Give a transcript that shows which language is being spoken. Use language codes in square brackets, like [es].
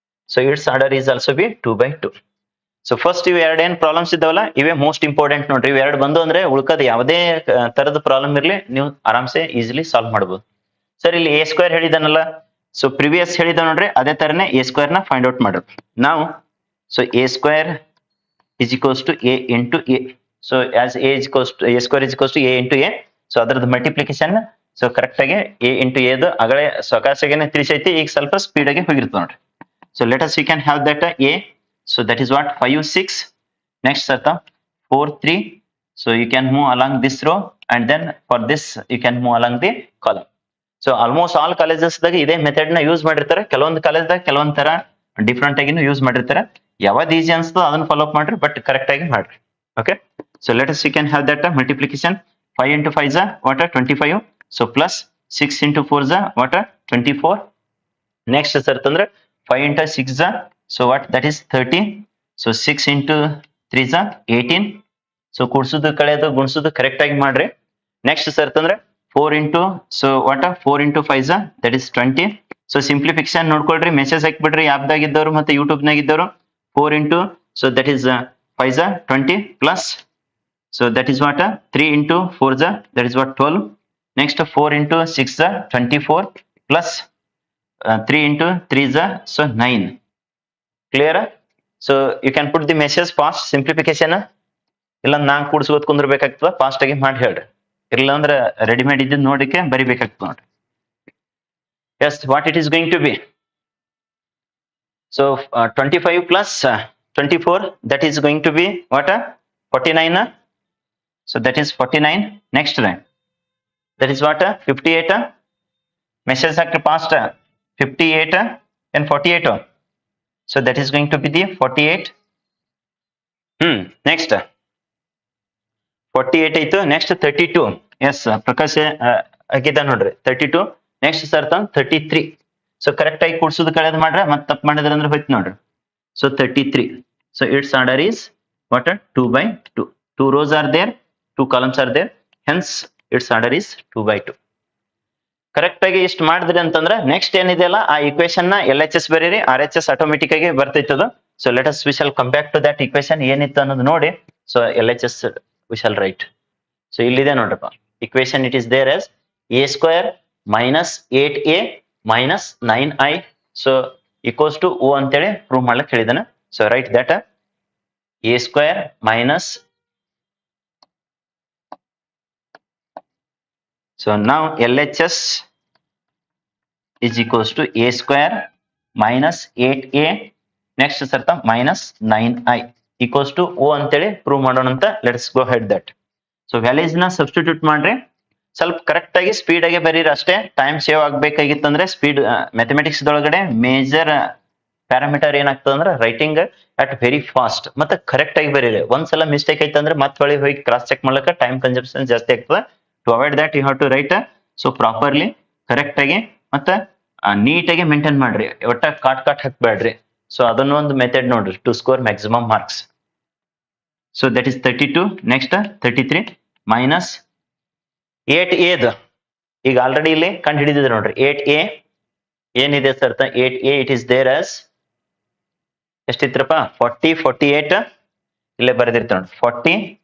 [en] So its order is also be 2 by 2. [kn] So first ಇವು ಎರಡೇನ್ problems ಇದ್ದಾವಲ್ಲ ಇವೇ most important ನೋಡ್ರಿ. ಇವ್ ಎರಡು ಬಂದು ಅಂದ್ರೆ ಉಳ್ಕದ ಯಾವುದೇ ತರದ ಪ್ರಾಬ್ಲಮ್ ಇರ್ಲಿ ನೀವು ಆರಾಮ್ಸೆ ಈಸಿಲಿ ಸಾಲ್ವ್ ಮಾಡಬಹುದು. ಸರ್ ಇಲ್ಲಿ ಎ ಸ್ಕ್ವೇರ್ ಹೇಳಿದಾನಲ್ಲ, ಸೊ ಪ್ರಿವಿಯಸ್ ಹೇಳಿದ ನೋಡ್ರಿ ಅದೇ ತರನೇ ಎ ಸ್ಕ್ವೇರ್ ನ ಫೈಂಡ್ ಔಟ್ ಮಾಡೋದು ನಾವು. [en] So A square is equals to A into A. So as A is to A square is equals to A into A. [kn] So ಅದ್ರದ್ದು multiplication so correct ಆಗಿ A into ಎದು ಅಗಳೇ ಸೊಕಾಸಾಗೇನೆ ತಿಳಿಸೈತಿ, ಈಗ ಸ್ವಲ್ಪ speed ಆಗಿ ಹೋಗಿರ್ತದೆ ನೋಡ್ರಿ. [en] So let us we can have that a. So that is what 5 6. Next sarta 4 3. So you can move along this row and then for this you can move along the column. So almost all colleges [kn] ದಾಗ ಇದೇ method ನ use ಮಾಡಿರ್ತಾರೆ. ಕೆಲವೊಂದು college ದಾಗ ಕೆಲವೊಂದ್ ತರ different ಆಗಿನೂ use ಮಾಡಿರ್ತಾರೆ. ಯಾವ್ದು ಈಸಿ ಅನ್ಸ್ತೋ ಅದನ್ನ ಫಾಲೋ ಅಪ್ ಮಾಡ್ರಿ, ಬಟ್ ಕರೆಕ್ಟ್ ಆಗಿ ಮಾಡ್ರಿ. [en] Okay, so let us we can have that multiplication 5 into 5 is what 25. So plus 6 into 4 is what 24. Next sartandre 5 into 6 is so what that is 30. So 6 into 3 is 18. [kn] So ಕೂಡ್ಸುದು ಕಳೆಯೋದು ಗುಣಿಸೋದು correct ಆಗಿ ಮಾಡ್ರಿ. [en] next [kn] ಸರ್ತ್ ಅಂದ್ರೆ [en] 4 into so what 4 into 5 is that is 20. [kn] So simplification ನೋಡ್ಕೊಳ್ರಿ, message ಹಾಕ್ಬಿಡ್ರಿ ಆಪ್ದಾಗ ಇದ್ದವರು ಮತ್ತೆ YouTube ನಾಗ ಇದ್ದವರು. [en] 4 into so that is 5 is 20 plus so that is what 3 into 4 is that is what 12. Next 4 into 6 is 24 plus 3 into 3 is so 9. Clear? So you can put the message fast simplification. [kn] ಇಲ್ಲ ನಾ ಕೂಡ್ಸ್ಕೋತ್ ಕುಂದ್ರಬೇಕಾಗ್ತದ, fast ಆಗಿ ಮಾಡಿ ಹೇಳ್ರಿ. ಇಲ್ಲ ಅಂದ್ರೆ readymade ಇದ್ದು ನೋಡಿಕೆ ಬರಿಬೇಕಾಗ್ತದ ನೋಡ್ರಿ. [en] Yes what it is going to be. So 25 plus 24 that is going to be what 49. So that is 49. Next line that is what 58. [kn] Message ಹಾಕ್ರಿ fast 58 and 48. [en] So that is going to be the 48. Next 48 ಆಯ್ತು. Next 32. [kn] S Prakash ಹಾಕಿದ ನೋಡ್ರಿ 32. Next ಸರ್ತ 33. So correct ಆಗಿ ಕೂಡ್ಸೋದು ಕಳೆದ್ ಮಾಡ್ರೆ ಮತ್ತೆ ತಪ್ಪು ಮಾಡಿದ್ರೆ ಅಂದ್ರೆ ಹೋಯ್ತು ನೋಡ್ರಿ. So 33. [en] So it's order is what 2 by 2. 2 rows are there, 2 columns are there, hence its order is 2 by 2. [kn] Correct ಆಗಿ ಇಷ್ಟು ಮಾಡಿದ್ರಿ ಅಂತಂದ್ರೆ ನೆಕ್ಸ್ಟ್ ಏನಿದೆಯಲ್ಲ ಆ ಇಕ್ವೇಶನ್ ನ LHS ಬರೀರಿ, RHS ಆಟೋಮೆಟಿಕ್ ಆಗಿ ಬರ್ತೈತದ. [en] so let us we shall come back to that equation [kn] ಏನಿತ್ತು ಅನ್ನೋದು ನೋಡಿ. [en] So LHS we shall write. [kn] So ಇಲ್ಲಿದೆ ನೋಡ್ರಪ್ಪ equation. [en] it is there as a square minus 8a minus 9i so equals to o [kn] ಅಂತೇಳಿ prove ಮಾಡ್ಲಿಕ್ಕೆ ಹೇಳಿದಾನೆ. [en] so write that a square minus so now LHS is equals to a square minus 8a next sarta minus 9i equals to o [kn] ಅಂತೇಳಿ prove ಮಾಡೋಣ ಅಂತ. [en] Let's go ahead that. [kn] So values ನ substitute ಮಾಡ್ರಿ, ಸ್ವಲ್ಪ correct ಆಗಿ speed ಆಗಿ ಬರೀರಿ ಅಷ್ಟೇ. Time save ಆಗ್ಬೇಕಾಗಿತ್ತಂದ್ರೆ speed mathematics ದೊಳಗಡೆ major parameter ಏನಾಗ್ತದೆ ಅಂದ್ರೆ [en] writing at very fast [kn] ಮತ್ತೆ ಕರೆಕ್ಟ್ ಆಗಿ ಬರೀರಿ. ಒಂದ್ಸಲ ಮಿಸ್ಟೇಕ್ ಐತಂದ್ರೆ ಮತ್ತೆ ಹೊಳಿ ಹೋಗಿ ಕ್ರಾಸ್ ಚೆಕ್ ಮಾಡ್ಲಿಕ್ಕೆ ಟೈಮ್ ಕನ್ಸಂಪ್ಷನ್ ಜಾಸ್ತಿ ಆಗ್ತದೆ. [en] To avoid that you have to write so properly correct [kn] ಆಗಿ ಮತ್ತೆ ನೀಟಾಗಿ ಮೇಂಟೈನ್ ಮಾಡ್ರಿ, ಒಟ್ಟ ಕಾಟ್ ಹಾಕ್ಬೇಡ್ರಿ. ಸೊ ಅದನ್ನ ಒಂದು ಮೆಥಡ್ ನೋಡ್ರಿ [en] To score maximum marks. So that is 32. [kn] Next 33 minus 8a ಈಗ ಆಲ್ರೆಡಿ ಇಲ್ಲಿ ಕಂಡು ಹಿಡಿದಿದೆ ನೋಡ್ರಿ. 8a ಏನಿದೆ sir 8a [en] it is there as [kn] ಎಷ್ಟಿತ್ರಪ್ಪ 40 48 ಇಲ್ಲೇ ಬರೆದಿರ್ತೀವಿ ನೋಡಿ 40.